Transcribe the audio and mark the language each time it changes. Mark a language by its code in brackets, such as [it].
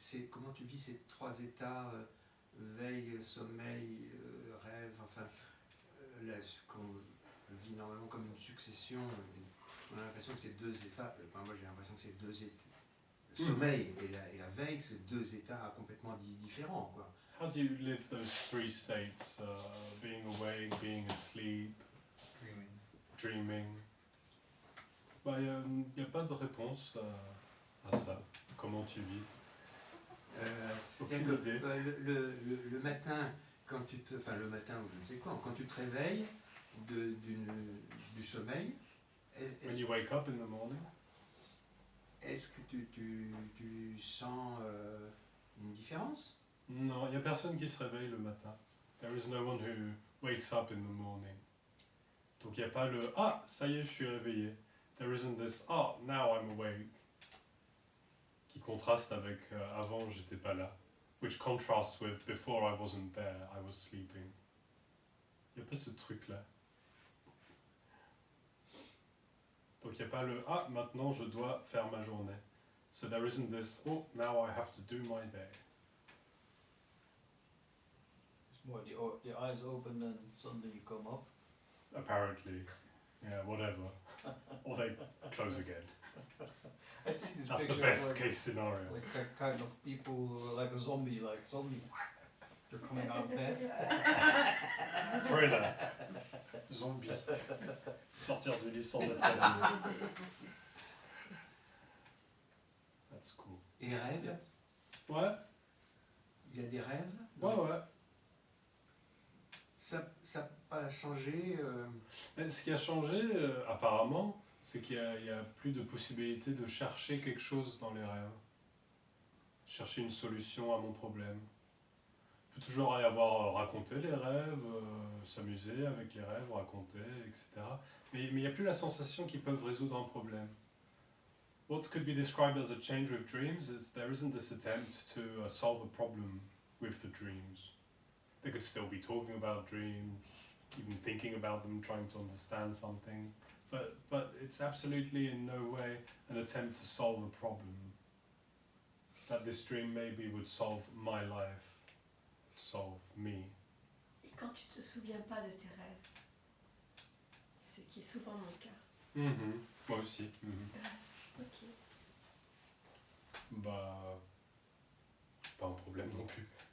[fr] Comment tu vis ces trois états, veille, sommeil, rêve, enfin, là, qu'on vit normalement comme une succession, on a l'impression que c'est deux états, moi j'ai l'impression que c'est deux états, le sommeil et la veille, c'est deux états complètement différents, quoi. [en] How do you live those three states? Being awake, being asleep, dreaming. [fr] Bah, y a pas de réponse à ça. Comment tu vis? Aucune idée. Le matin, quand tu te, enfin le matin ou je ne sais quoi, quand tu te réveilles du sommeil, [en] When you wake up in the morning, [fr] est-ce que tu sens une différence? non, il y a personne qui se réveille le matin. [en] There is no one who wakes up in the morning. [fr] Donc il y a pas le ah, ça y est, je suis réveillé. [en] There isn't this ah, now I'm awake. [fr] Qui contraste avec avant, j'étais pas là. [en] Which contrasts with before I wasn't there, I was sleeping. [fr] Il y a pas ce truc là. Donc il y a pas le ah, maintenant je dois faire ma journée. [en] So there isn't this oh, now I have to do my day. It's What, the eyes open and suddenly you come up? Apparently. Yeah, whatever. Or they close again. I see this That's the picture of best like, case scenario. like that kind of people who are like a zombie, like suddenly they're coming out of bed. Thriller. Zombie. [fr] Sortir du lit sans être réveillé. [en] That's cool. [fr] Et les rêves, Ouais, il y a des rêves. ouais. Ça n'a pas changé. Mais ce qui a changé, apparemment, c'est qu'il y a plus de possibilité de chercher quelque chose dans les rêves. Chercher une solution à mon problème. Il peut toujours y avoir raconter les rêves, s'amuser avec les rêves, raconter, etc. Mais il n'y a plus la sensation qu'ils peuvent résoudre un problème. [en] What could be described as a change with dreams is there isn't this attempt to solve a problem with the dreams. They could still be talking about dreams, even thinking about them, trying to understand something, but it's absolutely in no way an attempt to solve a problem. That this dream maybe would solve my life, solve me. [fr] Et quand tu te souviens pas de tes rêves, ce qui est souvent mon cas. Moi aussi. Ok. Bah, pas un problème non plus.